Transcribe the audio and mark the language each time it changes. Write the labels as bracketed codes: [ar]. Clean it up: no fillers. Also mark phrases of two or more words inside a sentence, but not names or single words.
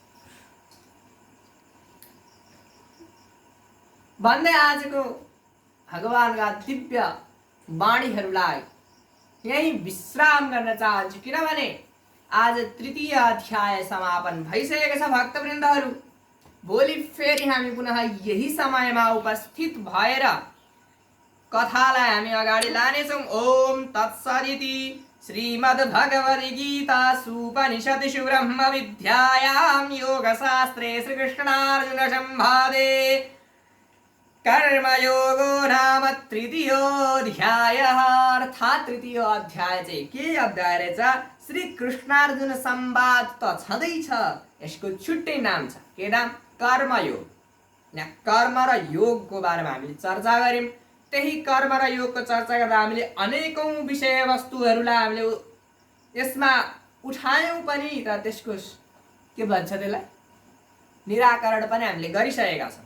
[ne] भन्दै आजको भगवानका दिव्य वाणीहरूलाई यही विश्राम गर्न चाहन्छु, किनभने आज तृतीय अध्याय समापन भइसकेको छ। भक्तवृन्दहरू, भोलि फेरि हामी पुनः यही समयमा उपस्थित भएर कथालाई हामी अगाडि लानेछौँ। [sa] ओम तत्सदिति श्रीमद्भगवद्गीतासु उपनिषत्सु ब्रह्मविद्यायां योगशास्त्रे श्रीकृष्णार्जुन संवादे कर्मयोगो नाम तृतीयोऽध्यायः। [ne] अर्थात् तृतीय अध्याय चाहिँ के अध्याय रहेछ? श्री कृष्णार्जुन संवाद त छँदैछ, यसको छुट्टै नाम छ। के नाम? कर्मयोग। यहाँ कर्म र योगको बारेमा हामीले चर्चा गर्यौँ। त्यही कर्म र योगको चर्चा गर्दा हामीले अनेकौं विषयवस्तुहरूलाई हामीले यसमा उठायौँ पनि, र त्यसको के भन्छ त्यसलाई निराकरण पनि हामीले गरिसकेका छौँ।